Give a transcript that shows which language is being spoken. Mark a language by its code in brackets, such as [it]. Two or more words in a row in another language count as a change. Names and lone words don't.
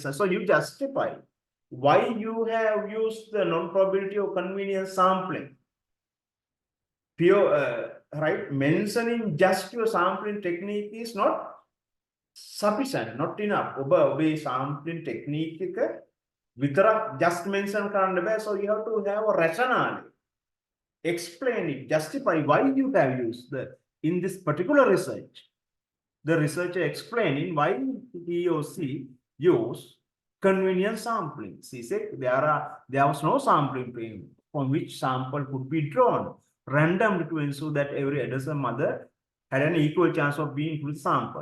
[en] So you justify why you have used the non-probability or convenience sampling. Pure, right, mentioning just your sampling technique is not sufficient, not enough. [si] ඔබේ [en] sampling technique [si] එක විතරක් [en] just mention [si] කරන්න බෑ. [en] So you have to have a rationale. Explain it, justify why you have used in this particular research. The researcher explaining why he or she used convenient sampling. He said there was no sampling frame from which sample could be drawn randomly to ensure that every Edison mother had an equal chance of being with sample.